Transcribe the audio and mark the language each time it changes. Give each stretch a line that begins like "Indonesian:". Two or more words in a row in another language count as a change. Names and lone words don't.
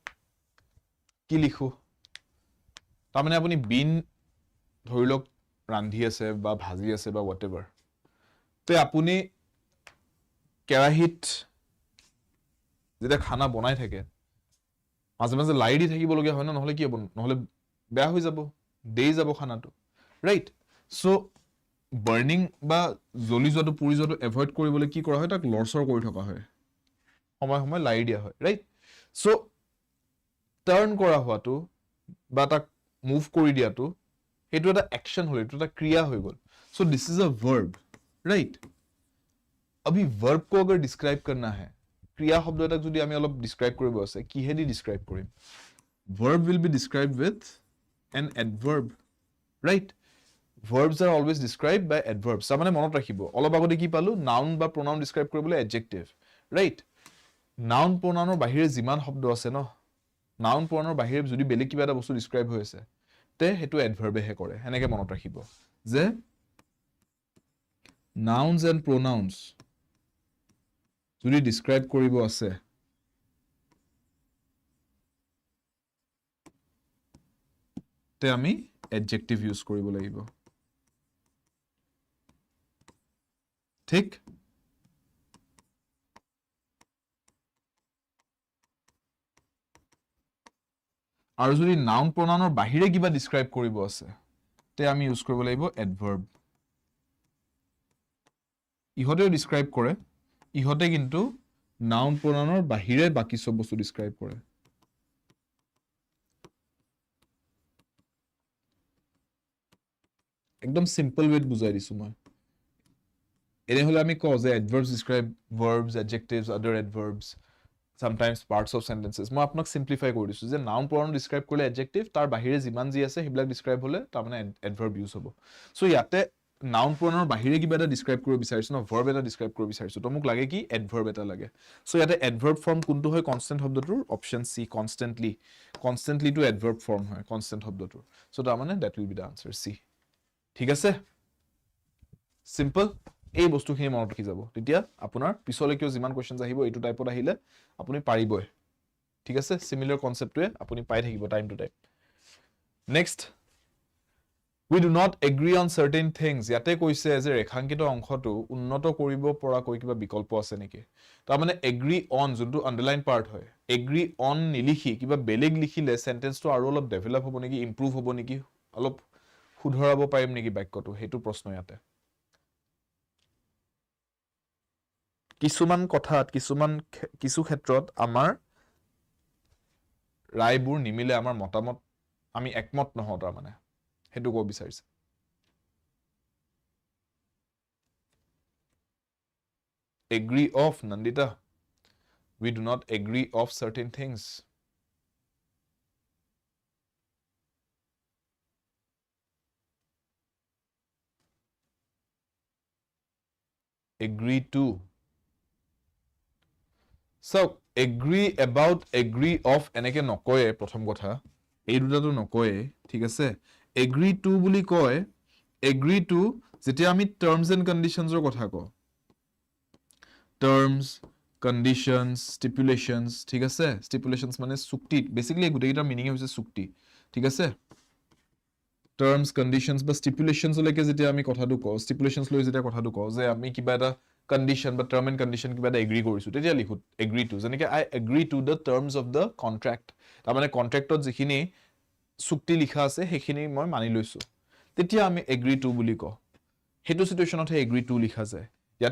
Assamese: কি লিখো তাৰমানে আপুনি বিন ধৰি লওক ৰান্ধি আছে বা ভাজি আছে বা হোৱাটএভাৰ তে আপুনি কেৰাহীত যেতিয়া খানা বনাই থাকে মাজে মাজে লাই দি থাকিবলগীয়া হয় ন নহলে কি হ'ব নহলে বেয়া হৈ যাব দেই যাব খানাটো
English: right so burning
Assamese: বা জ্বলি যোৱাটো পুৰি যোৱাটো এভয়েড কৰিবলৈ কি কৰা হয় তাক লৰচৰ কৰি থকা হয় সময় সময় লাই দিয়া হয়
English: right so turn
Assamese: কৰা হোৱাটো বা তাক মুভ কৰি দিয়াটো সেইটো এটা একশন হ'ল এইটো এটা ক্ৰিয়া হৈ গ'ল
English: so this is a verb right
Hindi: अभी वर्ब को अगर डिस्क्राइब करना है क्रिया शब्द
Assamese: এটাক যদি আমি অলপ ডিসক্রাইব কৰিব আছে কিহেদি ডিসক্রাইব কৰিম
English: verb will be described with an adverb right verbs are always described by adverbs
Assamese: মানে মনত ৰাখিব অলপ আগতে কি পালো নাউন বা pronoun ডিসক্রাইব কৰিবলৈ adjective right
English: noun pronounৰ
Assamese: বাহিৰে যিমান শব্দ আছে ন
English: noun pronounৰ
Assamese: বাহিৰে যদি বেলেগ কিবা এটা বস্তু ডিসক্রাইব হৈ আছে তে হেতু adverb হে কৰে এনেকে মনত ৰাখিব যে
English: nouns and pronouns
Assamese: যদি ডিসক্রাইব কৰিব আছে তে আমি adjective ইউজ কৰিব লাগিব ঠিক আৰু যদি
English: noun pronounৰ
Assamese: বাহিৰে কিবা ডিসক্রাইব কৰিব আছে তে আমি ইউজ কৰিব লাগিব adverb ইহতেও ডিসক্রাইব কৰে ইহতে কিন্তু
English: noun pronounৰ
Assamese: বাহিৰে বাকি সব বস্তু ডিসক্রাইব কৰে একদম
English: simple wayত
Assamese: বুজাই দিছো মই এনে হলে আমি কও যে
English: adverbs describe verbs adjectives other adverbs sometimes parts of sentences
Assamese: মই আপোনাক সিম্পলিফাই কৰি দিছো যে
English: noun pronoun
Assamese: ডিসক্রাইব কৰিলে adjective তাৰ বাহিৰে যিমান যি আছে হেবিলাক ডিসক্রাইব হলে তাৰ মানে adverb ইউজ হ'ব সো ইয়াতে
English: noun pronounৰ
Assamese: বাহিৰে কিবা এটা ডিসক্ৰাইব কৰিব বিচাৰিছো ন ভাৰ্ব এটা ডিসক্ৰাইব কৰিব বিচাৰিছো তো মোক লাগে কি এডভাৰ্ব এটা লাগে সো ইয়াতে
English: adverb form
Assamese: কোনটো হয় কনস্ট্যান্ট শব্দটোৰ
English: option C constantly to adverb form
Assamese: হয় কনস্ট্যান্ট শব্দটোৰ সো তাৰ মানে
English: that will be the answer C
Assamese: ঠিক আছে সিম্পল এই বস্তুখিনি মনত ৰাখি যাব তেতিয়া আপোনাৰ পিছলৈ কিয় যিমান কোৱেশ্চনছ আহিব এইটো টাইপত আহিলে আপুনি পাৰিবই ঠিক আছে
English: similar conceptটোৱে
Assamese: আপুনি পাই থাকিব
English: time to time next We do not agree on certain things.
Assamese: ইয়াতে কৈছে যে ৰেখাঙ্কিত অংশটো উন্নত কৰিব পৰা কৈ কিবা বিকল্প আছে নেকি তাৰ মানে
English: agree on
Assamese: যোনটো
English: underline part
Assamese: হয়
English: agree on
Assamese: নিলিখি কিবা বেলেগ লিখিলে সেন্টেন্সটো আৰু অলপ ডেভেলপ হ'ব নেকি ইমপ্ৰুভ হ'ব নেকি অলপ সুধৰাব পাৰিম নেকি বাক্যটো হেতু প্ৰশ্ন ইয়াতে কিছুমান কথাত কিছু ক্ষেত্ৰত আমাৰ ৰায়বোৰ নিমিলে আমাৰ মতামত আমি একমত নহওঁ তাৰ মানে হেতু কো বিচাৰিছে
English: agree of Nandita we do not agree of certain things agree to so agree about agree of
Assamese: এনেকে নকয়ে প্ৰথম কথা এই দুটাটো নকয়ে ঠিক আছে
English: agree to
Assamese: বুলি কয়
English: agree to
Assamese: যেতিয়া আমি
English: terms and conditions
Assamese: ৰ কথা কও
English: terms conditions stipulations
Assamese: ঠিক আছে stipulations মানে চুক্তি বেসিক্যালি গুটেইটাৰ মিনিং হৈছে চুক্তি ঠিক আছে
English: terms conditions
Assamese: বা stipulations লৈকে যেতিয়া আমি কথাটো কও stipulations লৈ যেতিয়া কথাটো কও যে আমি কিবা এটা condition বা
English: term and condition
Assamese: কিবা এটা এগ্ৰি কৰিছো তেতিয়া লিখো
English: agree to
Assamese: যেনেকৈ
English: I agree to the terms of the contract
Assamese: তাৰ মানে কন্ট্ৰাক্টত যিখিনি চুক্তি লিখা আছে হেখিনি মই মানি লৈছো তেতিয়া আমি
English: agree to
Assamese: বুলি কও হেতু সিচুৱেশনতহে
English: agree to
Assamese: লিখা যায় ইয়াতে